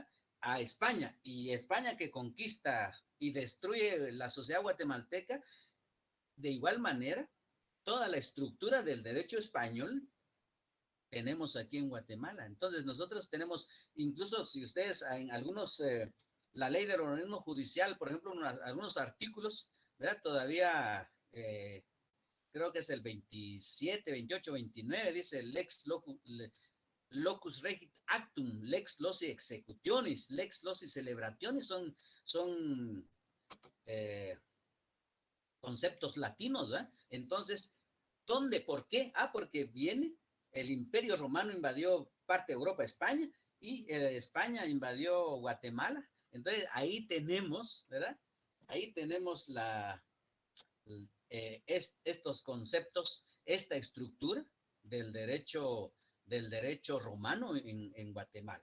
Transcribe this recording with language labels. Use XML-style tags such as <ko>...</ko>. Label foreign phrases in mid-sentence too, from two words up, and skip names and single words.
<es>A España, y España que conquista y destruye la sociedad guatemalteca, de igual manera, toda la estructura del derecho español tenemos aquí en Guatemala. Entonces nosotros tenemos, incluso si ustedes en algunos, la ley del organismo judicial, por ejemplo, algunos artículos, ¿verdad? Todavía creo que es el 27, 28, 29, dice</es> <la>locus regit actum, lex loci executionis, lex loci celebrationis,</la> <es>son conceptos latinos, ¿verdad? Entonces, ¿dónde? ¿Por qué? Porque viene el Imperio Romano invadió parte de Europa, España, y España invadió Guatemala. Entonces, ahí tenemos, ¿verdad? Ahí tenemos estos conceptos, esta estructura del derecho romano en Guatemala.</es>